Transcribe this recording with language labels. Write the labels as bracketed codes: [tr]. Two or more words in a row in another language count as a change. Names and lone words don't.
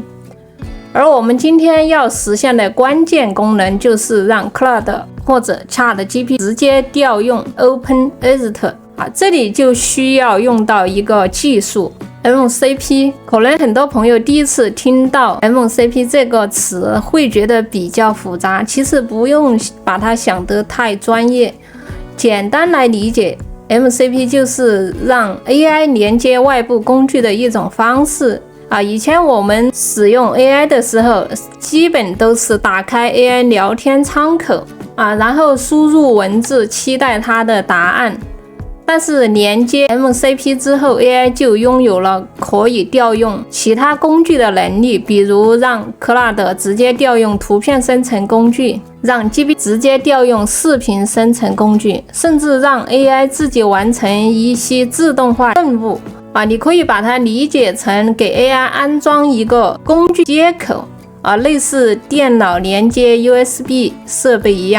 [zh] 而我們今天要實現的關鍵功能就是讓 Claude 或者 ChatGPT 直接調用 OpenExert這裡就需要用到一個技術 MCP。可能很多朋友第一次聽到 MCP 這個詞會覺得比較複雜，其實不用把它想得太專業，簡單來理解 MCP 就是讓 AI 连接外部工具的一种方式啊。以前我們使用 AI 的时候，基本都是打開 AI 聊天窗口啊，然後輸入文字，期待它的答案。但是連接 MCP 之後 ，AI 就擁有了可以調用其他工具的能力，比如讓 Claude 直接調用圖片生成工具，讓 GPT 直接調用視頻生成工具，甚至讓 AI 自己完成一些自動化任務啊。你可以把它理解成給 AI 安裝一個工具接口啊，類似電腦連接 USB 設備一樣。